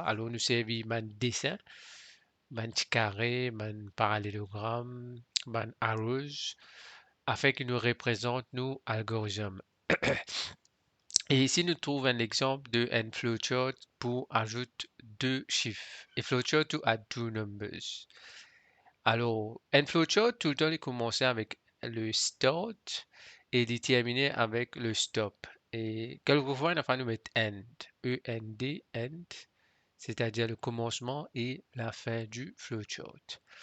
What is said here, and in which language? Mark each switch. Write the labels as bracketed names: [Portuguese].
[French] Alors, nous servons un dessin, un petit carré, un parallélogramme, un arrows, afin qu'il nous représente nos algorithmes. Et ici, nous trouvons un exemple de un flowchart pour ajouter deux chiffres. [English] A flowchart to add two numbers. [French] Alors, un flowchart, tout le temps, il commence avec le start et il termine avec le stop. Et quelquefois, on va nous mettre end, E-N-D, end, c'est-à-dire le commencement et la fin du flowchart.